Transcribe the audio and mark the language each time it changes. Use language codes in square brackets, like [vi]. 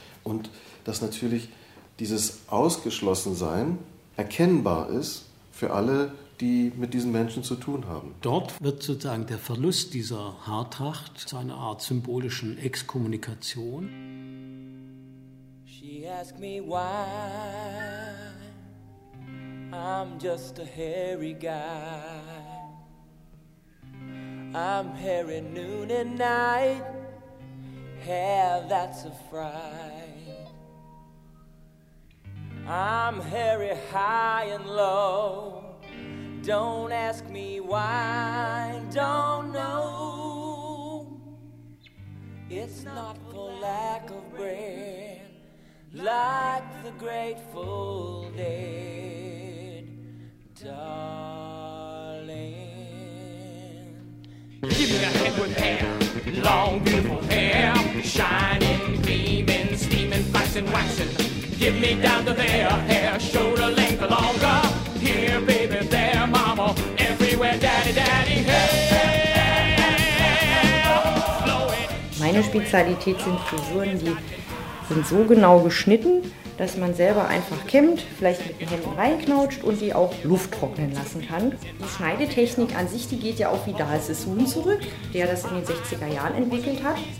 [de] Und dass natürlich dieses Ausgeschlossensein erkennbar ist für alle, die mit diesen Menschen zu tun haben. Dort wird sozusagen der Verlust dieser Haartracht zu einer Art symbolischen Exkommunikation. [en] She asked me why I'm just a hairy guy. I'm hairy noon and night. Hair that's a fright. I'm hairy high and low. Don't ask me why. Don't know. It's not for lack of bread. Like the grateful dead, darling. Give me a head with hair, long beautiful hair, shining, gleaming, steaming, flashing, waxing. Give me down to there, hair, shoulder length longer. Here, baby, there, mama, everywhere, daddy, daddy, hey. [de] Meine Spezialität sind Frisuren, die sind so genau geschnitten, dass man selber einfach kämmt, vielleicht mit den Händen reinknautscht und die auch Luft trocknen lassen kann. Die Schneidetechnik an sich, die geht ja auch wie Dahl Sassoon zurück, der das in den 60er Jahren entwickelt hat.